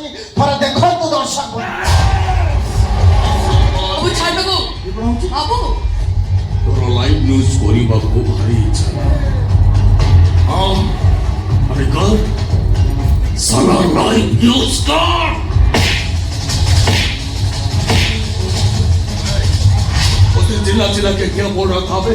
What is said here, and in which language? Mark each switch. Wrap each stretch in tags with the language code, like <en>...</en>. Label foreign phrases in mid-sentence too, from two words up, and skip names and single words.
<or>ଥରେ ଦେଖନ୍ତୁ ଦର୍ଶକ। ବାବୁ ଛାଡ ତାକୁ। ବାବୁ ତୋର</or> <en>live news</en> <or>କରିବାକୁ ଭାରି ଇଚ୍ଛା। ହଁ ଆରେ କର ସାଲା</or> <en>live news</en> <or>କର।</or> <hi>चिल्ला चिल्ला के क्या बोल रहा था बे?</hi>